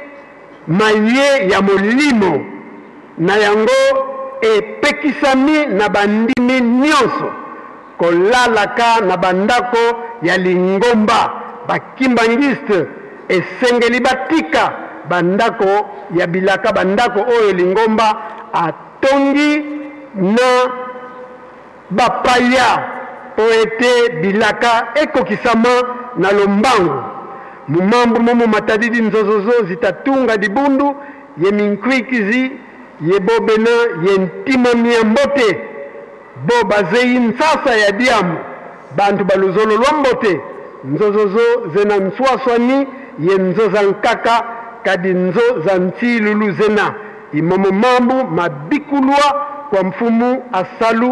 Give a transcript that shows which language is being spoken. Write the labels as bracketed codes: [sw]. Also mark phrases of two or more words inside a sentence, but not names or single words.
[ln] maye ya molimo na yango epekisami na bandimi nyonso kolalaka na bandako ya lingomba bakimbangiste esengeli batika bandako ya bilaka bandako oyo lingomba atongi na bapaya po ete bilaka ekokisama na lombango [kg] mumambu momo matadidi nzozozo zitatunga dibundu ye minkwikizi ye bobena ye ntima miambote bo bazei nsasa ya diamu bantu baluzolo lwambote nzozozo zena nswaswani ye nzoza nkaka kadi nzo za nsilulu zena imomo mambu mabikulwa kwa mfumu asalu